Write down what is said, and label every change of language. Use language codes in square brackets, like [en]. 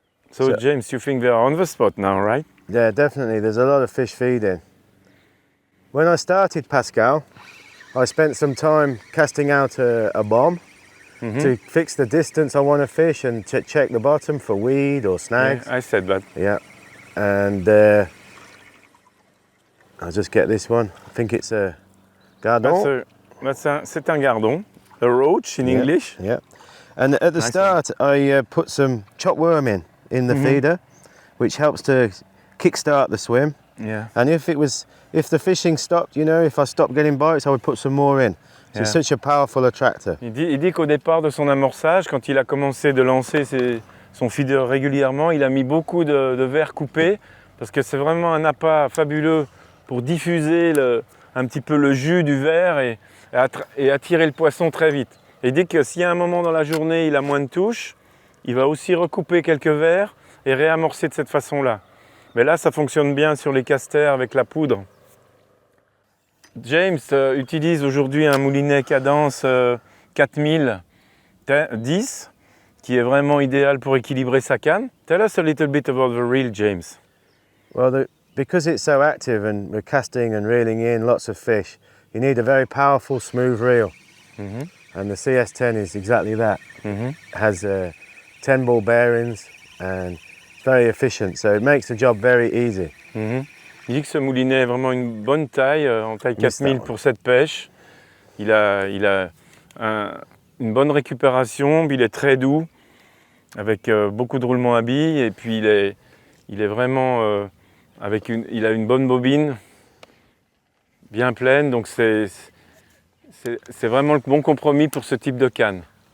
[en] So James, you think they are on the spot now, right? Yeah, definitely. There's a lot of fish feeding. When I started Pascal, I spent some time casting out a bomb to fix the distance I want to fish and check the bottom for weed or snags. Yeah, I said that. Yeah. And I'll just get this one. I think it's a gardon. [fr] C'est un gardon, [en] a roach in English. Yeah. And at the Nice start, I put some chopped worm in the feeder, which helps to kickstart the swim. Yeah. And if the fishing stopped, if I stopped getting bites, I would put some more in. So it's such a powerful attractor. [fr] Il dit qu'au départ de son amorçage, quand il a commencé de lancer son feeder régulièrement, il a mis beaucoup de verres coupés parce que c'est vraiment un appât fabuleux pour diffuser un petit peu le jus du verre et attirer le poisson très vite. Et il dit que s'il y a un moment dans la journée, il a moins de touches, il va aussi recouper quelques verres et réamorcer de cette façon-là. Mais là, ça fonctionne bien sur les casters avec la poudre. James utilise aujourd'hui un moulinet Cadence 4010 qui est vraiment idéal pour équilibrer sa canne. [en] Tell us a little bit about the reel, James. Well, because it's so active and we're casting and reeling in lots of fish, you need a very powerful, smooth reel. Mhm. And the CS10 is exactly that. Mhm. It has 10 ball bearings and it's very efficient, so it makes the job very easy. Mhm. [fr] Il dit que ce moulinet est vraiment une bonne taille, en taille 4000 pour cette pêche. Il a une bonne récupération, puis il est très doux, avec beaucoup de roulement à billes, et puis il est vraiment il a une bonne bobine, bien pleine, donc c'est vraiment le bon compromis pour ce type de canne.